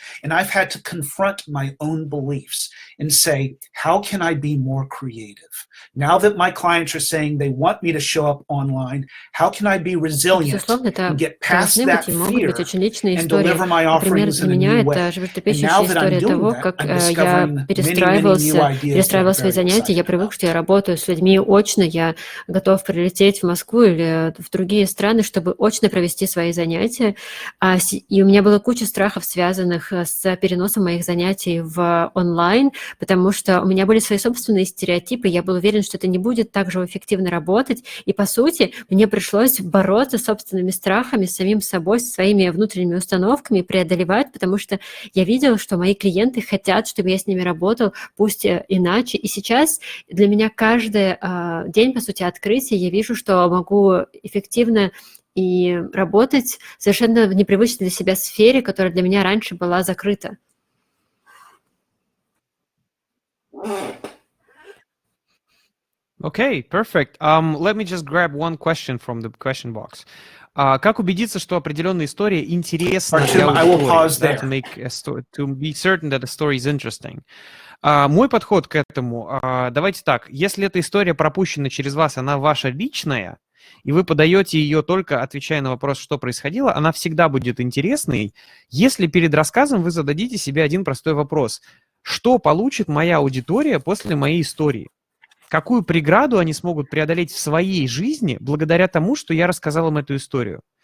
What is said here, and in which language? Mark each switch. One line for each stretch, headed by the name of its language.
English: And I've had to confront my own beliefs and say, how can I be more creative? Now that my clients are saying they want me to show up online, how can I be resilient and get past that fear and deliver my offerings in a new way? And now that I'm doing that, I'm discovering many new ideas that I'm very excited
Russian: Я привык,
English: about.
Russian: что я работаю с людьми очно, я готов прилететь в Москву или в другие страны, чтобы очно провести свои занятия. И у меня была куча страхов, связанных с переносом моих занятий в онлайн, потому что у меня были свои собственные стереотипы, я был уверен, что это не будет так же эффективно работать, и, по сути, мне пришлось бороться с собственными страхами, с самим собой, со своими внутренними установками, преодолевать, потому что я видела, что мои клиенты хотят, чтобы я с ними работал, пусть иначе, и сейчас для меня каждый день, по сути, открытия, я вижу, что могу эффективно и работать совершенно в непривычной для себя сфере, которая для меня раньше была закрыта.
English: Okay, perfect. Let me just grab one question from the question box.
Russian: Как убедиться, что определенная история интересна для аудитории?
English: To be certain that the story is interesting.
Russian: Мой подход к этому, давайте так, если эта история пропущена через вас, она ваша личная, и вы подаете ее только отвечая на вопрос, что происходило, она всегда будет интересной, если перед рассказом вы зададите себе один простой вопрос. Что получит моя аудитория после моей истории? Какую преграду они смогут преодолеть в своей жизни благодаря тому, что я рассказал им эту историю?